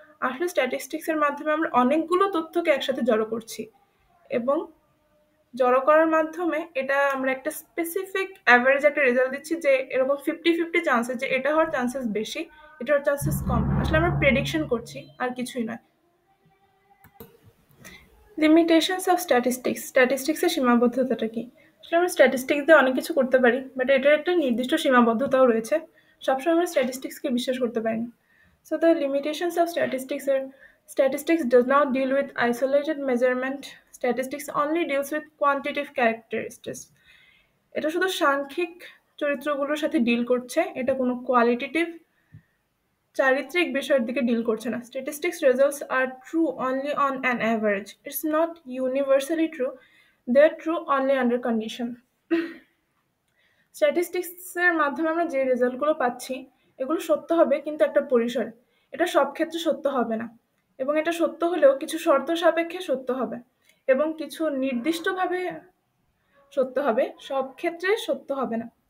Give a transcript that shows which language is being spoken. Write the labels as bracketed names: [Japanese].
[Bangla] আসলে স্ট্যাটিস্টিক্সের মাধ্যমে আমরা অনেকগুলো তথ্যকে একসাথে জড়ো করছি এবং জড়ো করার মাধ্যমে এটা আমরা একটা স্পেসিফিক অ্যাভারেজ একটা রেজাল্ট দিচ্ছি যে এরকম 50-50 চান্সেস, যে এটা হওয়ার চান্সেস বেশি, এটা হওয়ার চান্সেস কম। আসলে আমরা প্রেডিকশন করছি, আর কিছুই নয়। [English] Limitations of statistics. [Bangla] স্ট্যাটিস্টিক্সের সীমাবদ্ধতাটা কি? আসলে আমরা স্ট্যাটিস্টিক্স দিয়ে অনেক কিছু করতে পারি, বাট এটার একটা নির্দিষ্ট সীমাবদ্ধতাও রয়েছে। সবসময় আমরা স্ট্যাটিস্টিক্সকে বিশ্বাস করতে পারি না। [English] So the limitations of statistics are statistics does not deal with isolated measurement. Statistics only deals with quantitative characteristics. [Bangla] এটা শুধু সাংখ্যিক চরিত্রগুলোর সাথে ডিল করছে, এটা কোনো কোয়ালিটেটিভ চারিত্রিক বিষয়ের দিকে ডিল করছে না। [English] Statistics results are true only on an average. It's not universally true. They're true only under condition. [Bangla] স্ট্যাটিস্টিক্সের মাধ্যমে আমরা যে রেজাল্টগুলো পাচ্ছি এগুলো সত্য হবে কিন্তু একটা পরিসরে। এটা সব ক্ষেত্রে সত্য হবে না, এবং এটা সত্য হলেও কিছু শর্ত সাপেক্ষে সত্য হবে এবং কিছু নির্দিষ্টভাবে সত্য হবে, সব ক্ষেত্রে সত্য হবে না।